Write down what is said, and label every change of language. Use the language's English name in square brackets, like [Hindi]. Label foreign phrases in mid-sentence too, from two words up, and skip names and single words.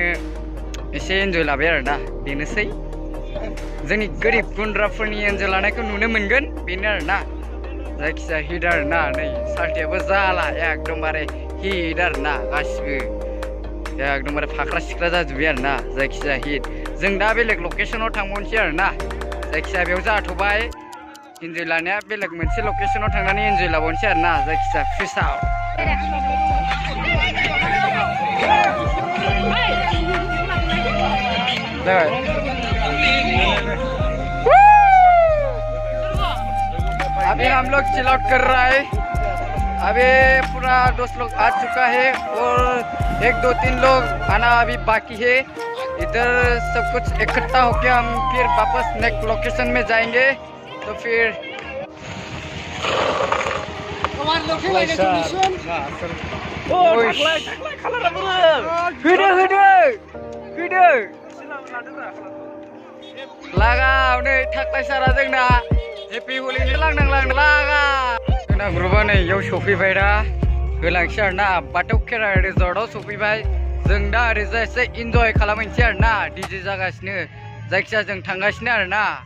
[Bodo] एसे एन्जय लाबाय आरोना बेनोसै जोंनि गोरिब गुन्द्राफोरनि एन्जय लानायखौ नुनो मोनगोन बेनो आरोना जायखिजाया हिट आरोना नै सार्टियाबो जाला एकदमबारे हिट आरोना गासिबो एकदमबारे फाख्रा सिख्रा जाजोब्बाय आरोना जायखिजाया हिट जों दा बेलेग लकेसनाव थांबावनोसै आरोना जायखिजाया बेयाव जाथ'बाय एन्जय लानाया बेलेग मोनसे लकेसनाव थांनानै एन्जय लाबावनोसै आरोना जायखिजाया फिसाव [Hindi] अभी हम लोग [English] chill out [Hindi] कर रहा है अभी पूरा 10 लोग आ चुका है और 1 2 3 लोग आना अभी बाकी है इधर सब कुछ इकट्ठा होके हम फिर वापस [English] next location [Hindi] में जाएंगे तो फिर [Bodo] लागा नै थाख्लाय सारा जोंना हेपि हलिनि लागा जोंना ग्रुपआ नै इयाव सफैबाय दा होलांसै आरोना बाथौ खेराइ रिजर्टआव सफैबाय जों दा ओरैजाय एसे इन्जय खालामहैनोसै आरोना डिजे जागासिनो जायखिजाया जों थांगासिनो आरोना